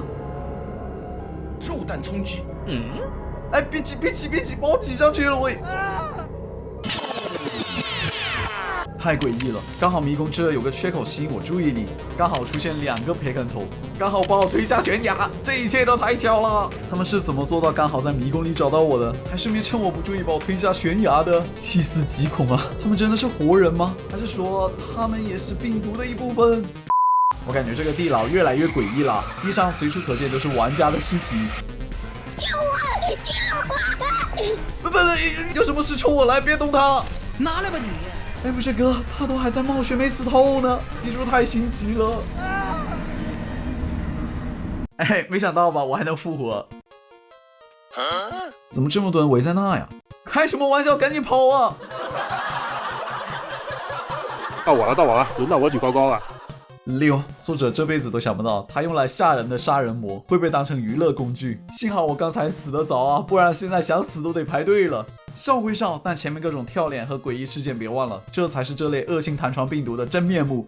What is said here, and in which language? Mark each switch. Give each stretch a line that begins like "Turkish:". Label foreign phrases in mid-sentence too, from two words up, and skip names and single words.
Chinese: 肉彈衝擊。哎，別急，把我擠上去了，我。太詭異了，剛好迷宮這有個缺口吸引我注意力，剛好出現2個培根頭，剛好把我推下懸崖，這一切都太巧了。他們是怎麼做到剛好在迷宮裡找到我的，還順便趁我不注意把我推下懸崖的？細思極恐啊！他們真的是活人嗎？還是說他們也是病毒的一部分？我感覺這個地牢越來越詭異了，地上隨處可見都是玩家的屍體。救我！救我！不，有什麼事冲我來，別動他！拿來吧你！哎，不是哥，他都還在冒血沒死透呢，你是不是太心急了？哎，沒想到吧，我還能復活。怎麼這麼多人圍在那呀？開什麼玩笑，趕緊跑啊！到我了，輪到我舉高高了。 6，作者這輩子都想不到，他用來嚇人的殺人魔會被當成娛樂工具。幸好我剛才死得早啊，不然現在想死都得排隊了。笑歸笑，但前面各種跳臉和詭異事件別忘了，這才是這類惡性彈床病毒的真面目。